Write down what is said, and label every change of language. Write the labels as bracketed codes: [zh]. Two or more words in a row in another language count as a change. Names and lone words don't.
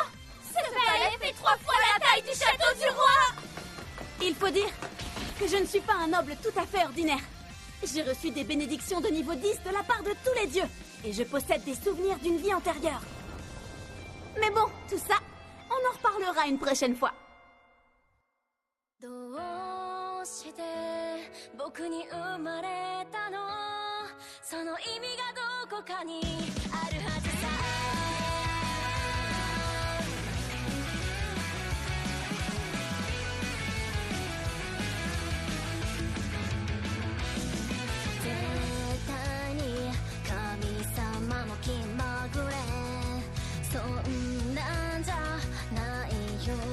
[fr] Ce palais fait 3 fois la taille du château du roi! Il faut dire que je ne suis pas un noble tout à fait ordinaire. J'ai reçu des bénédictions de niveau 10 de la part de tous les dieux. Et je possède des souvenirs d'une vie antérieure. Mais bon, tout ça, on en reparlera une prochaine fois. [ja] どうして僕に生まれたの？その意味がどこかにあるはずさ。絶対に神様の気まぐれ、そんなんじゃないよ。